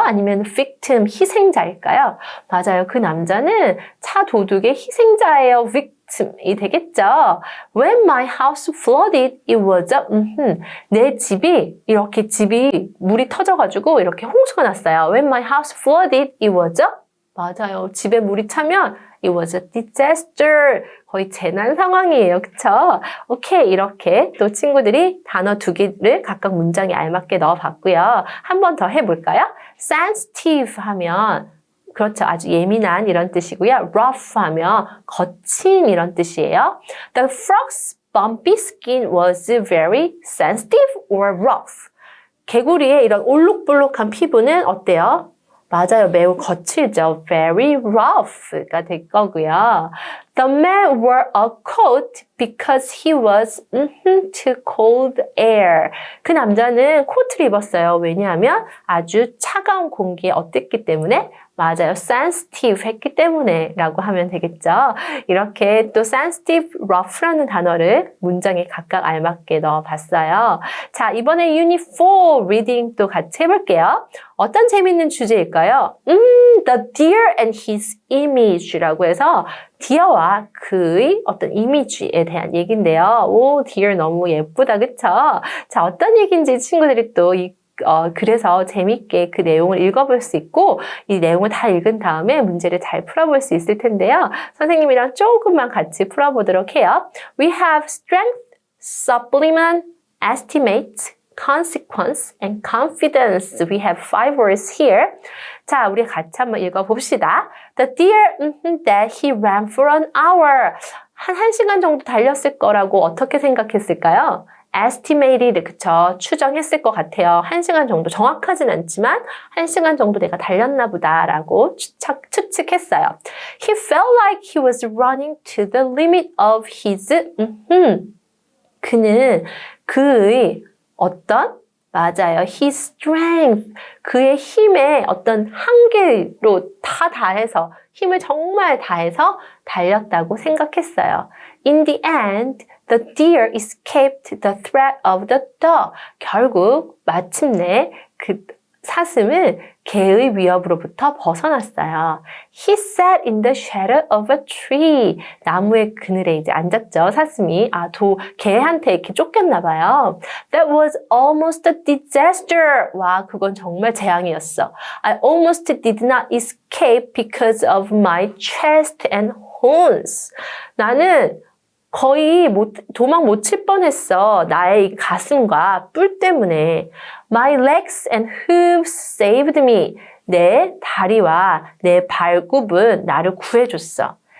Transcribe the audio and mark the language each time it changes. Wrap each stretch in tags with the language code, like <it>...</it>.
<ko>아니면 victim, 희생자일까요? 맞아요. 그 남자는 차 도둑의 희생자예요. victim이 되겠죠.</ko> <en>When my house flooded, it was a,</en> <ko>내 집이 물이 터져가지고 이렇게 홍수가 났어요.</ko> <en>When my house flooded, it was a,</en> <ko>맞아요. 집에 물이 차면</ko> <en>it was a disaster.</en> <ko>거의 재난 상황이에요. 그쵸? 오케이. 이렇게 또 친구들이 단어 2개를 각각 문장에 알맞게 넣어봤고요. 한 번 더 해볼까요? sensitive 하면 그렇죠. 아주 예민한 이런 뜻이고요. rough 하면 거친 이런 뜻이에요.</ko> <en>The frog's bumpy skin was very sensitive or rough.</en> <ko>개구리의 이런 올록볼록한 피부는 어때요? 맞아요. 매우 거칠죠.</ko> <en>Very rough</en> <ko>가 될 거고요.</ko> <en>The man wore a coat because he was too cold air.</en> <ko>그 남자는 코트를 입었어요. 왜냐하면 아주 차가운 공기에 어땠기 때문에 맞아요. sensitive 했기 때문에 라고 하면 되겠죠. 이렇게 또 sensitive, rough라는 단어를 문장에 각각 알맞게 넣어봤어요. 자, 이번에 Unit 4 reading 또 같이 해볼게요. 어떤 재밌는 주제일까요?</ko> <en>The deer and his image</en> <ko>라고 해서 디어와 그의 어떤 이미지에 대한 얘기인데요. 오, deer 너무 예쁘다, 그쵸? 자, 어떤 얘기인지 친구들이 또 그래서 재밌게 그 내용을 읽어볼 수 있고 이 내용을 다 읽은 다음에 문제를 잘 풀어볼 수 있을 텐데요. 선생님이랑 조금만 같이 풀어보도록 해요.</ko> <en>We have strength, supplement, estimate, consequence, and confidence. We have 5 words here.</en> <ko>자, 우리 같이 한번 읽어봅시다.</ko> <en>The deer that he ran for an hour.</en> <ko>한 1시간 정도 달렸을 거라고 어떻게 생각했을까요? estimated, 그쵸? 추정했을 것 같아요. 1시간 정도, 정확하진 않지만 1시간 정도 내가 달렸나 보다라고 추측했어요.</ko> <en>He felt like he was running to the limit of his,</en> <ko>그는 그의 어떤? 맞아요. His strength, 그의 힘의 어떤 한계로 다 다해서, 힘을 정말 다해서 달렸다고 생각했어요.</ko> <en>In the end, the deer escaped the threat of the dog.</en> <ko>결국 마침내 그 사슴은 개의 위협으로부터 벗어났어요.</ko> <en>He sat in the shadow of a tree.</en> <ko>나무의 그늘에 이제 앉았죠, 사슴이. 개한테 이렇게 쫓겼나 봐요.</ko> <en>That was almost a disaster.</en> <ko>와, 그건 정말 재앙이었어.</ko> <en>I almost did not escape because of my chest and horns.</en> <ko>나는 거의 도망 못 칠 뻔했어. 나의 가슴과 뿔 때문에.</ko> <en>My legs and hooves saved me.</en> <ko>내 다리와 내 발굽은 나를 구해줬어.</ko>